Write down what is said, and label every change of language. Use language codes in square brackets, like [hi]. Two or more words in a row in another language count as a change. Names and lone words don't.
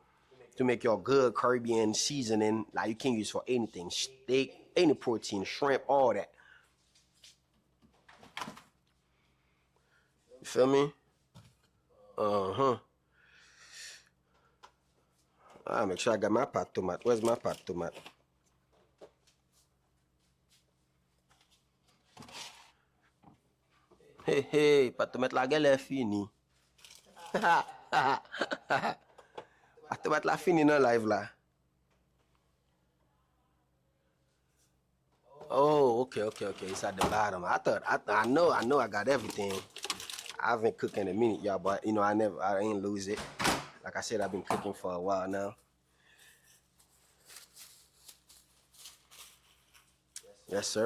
[en] To make your good Caribbean seasoning, like you can use for anything, steak, any protein, shrimp, all that. You feel me? I'll make sure I got my [ht] pat tomat. [en] Where's my [ht] pat tomat? Hey, pat tomat la gel est fini. Pat tomat la fini nan live la. [en] Oh, okay. It's at the bottom. I know I got everything. I haven't cooked in a minute, y'all, but you know I ain't lose it. Like I said, I've been cooking for a while now. Yes, sir.